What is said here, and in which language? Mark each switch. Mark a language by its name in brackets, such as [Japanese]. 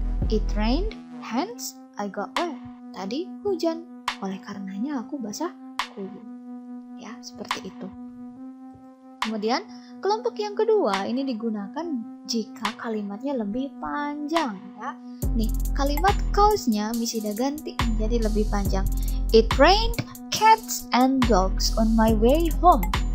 [English] It rained, hence I got wet. [Indonesian] Tadi hujan, oleh karenanya aku basah kuyup. Ya, seperti itu. Kemudian kelompok yang kedua ini digunakan jika kalimatnya lebih panjang ya. Nih, kalimat cause-nya bisa diganti menjadi lebih panjang. [English] It rained cats and dogs on my way home.